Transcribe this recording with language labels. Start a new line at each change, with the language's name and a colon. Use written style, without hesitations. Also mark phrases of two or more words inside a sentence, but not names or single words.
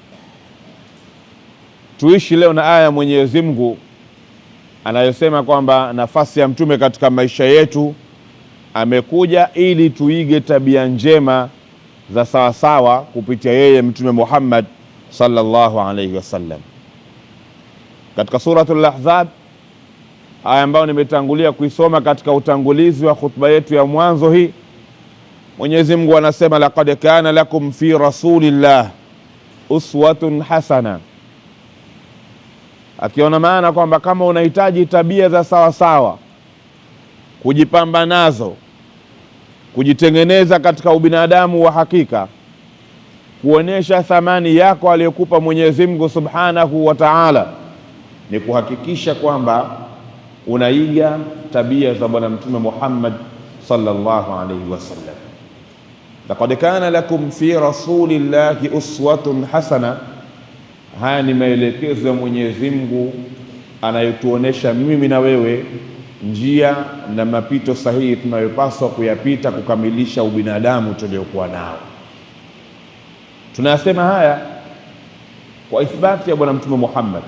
Swahili: tuishi leo na aya ya Mwenyezi Mungu anayosema kwamba nafasi ya mtume katika maisha yetu, amekuja ili tuige tabia njema za sawasawa kupitia yeye Mtume Muhammad
Arabic: صلى الله عليه وسلم.
Swahili: Katika suratul Ahzab, aya ambayo nimetangulia kuisoma katika utangulizi wa khutba yetu ya mwanzo hii, Mwenyezi Mungu anasema
Arabic: لقد كان لكم في رسول الله أسوة حسنة,
Swahili: akiona maana kwamba kama unahitaji tabia za sawasawa, kujipamba nazo, kujitengeneza katika ubinadamu wa hakika, kuonesha thamani yako aliyokupa Mwenyezi Mungu
Arabic: سبحانه وتعالى,
Swahili: ni kuhakikisha kwamba unaiga tabia za Bwana Mtume Muhammad
Arabic: صلى الله عليه وسلم. لقد كان لكم في رسول الله أسوة حسنة.
Swahili: Haya ni maelekezo ya Mwenyezi Mungu anayotuonesha mimi na wewe njia na mapito sahihi tunayopaswa kuyapita kukamilisha ubinadamu tuliokuwa nao. Tunasema haya kwa ithbati ya Bwana Mtume Muhammad.